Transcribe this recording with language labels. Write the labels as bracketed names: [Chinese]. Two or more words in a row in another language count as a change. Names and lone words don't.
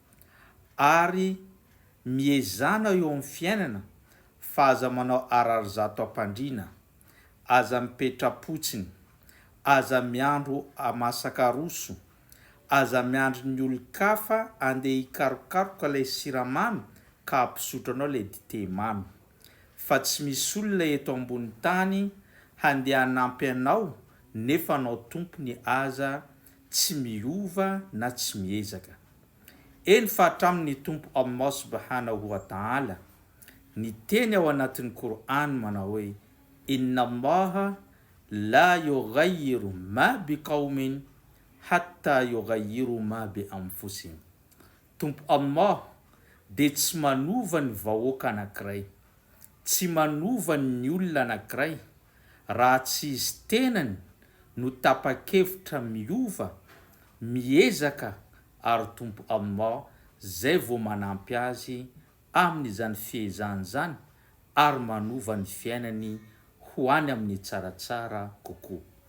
[Malagasy] Ary miezana eo amin'ny fiainana fa aza manao ararizato am-pandriana, aza mipetra-potsiny, aza miandro amasaka roso, aza miandro ny olon-kafa andeha hikarokaroka ilay siramamy ka hampisotranao ilay dite mamy. Fa tsy misy olona eto ambony tany handeha hanampy anao nefa anao tompony aza tsy miova na tsy miezaka. Eny fa hatramin'ny tompo Allah [Arabic] سبحانه وتعالى [Malagasy] ny teny ao anatin'ny Qur'an manao hoe [Arabic] إن الله لا يغير ما بقوم حتى يغيروا ما بأنفسهم. [Malagasy] Tompo Allah dia tsy manova ny vahoaka anankiray, tsy manova ny olona anankiray raha tsy izy tenany no tapa-kevitra miova, miezaka ary tompo Allah zay vao manampy azy amin'izany fiezahany zany ary manova ny fiainany ho any amin'ny tsaratsara kokoa.